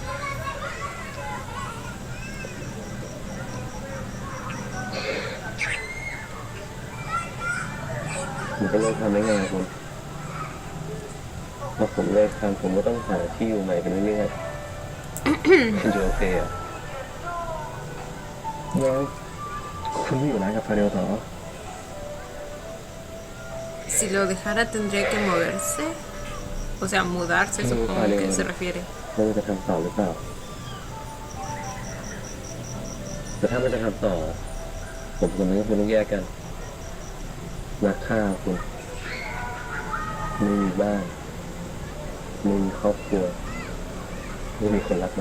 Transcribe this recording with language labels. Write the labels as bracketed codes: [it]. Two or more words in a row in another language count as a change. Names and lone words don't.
[th] ผมก็เลิกทำได้ไงคุณพอผมเลิกทำผมก็ต้องหาที่อยู่ใหม่ไปเรื่อยๆ คุณจะโอเคอ่ะ แล้วคุณไม่อยู่ร้านกับฟาเรลต่อ [es] Si lo dejara tendría que moverse. O sea, mudarse, supongo que se refiere. [th] ว่ามันจะทำต่อหรือเปล่าแต่ถ้ามันจะทำต่อ ผมกับมึงก็คงต้องแยกกันนักฆ่าคุณไม่มีบ้านไม่มีครอบครัวไม่มีคนรักมัน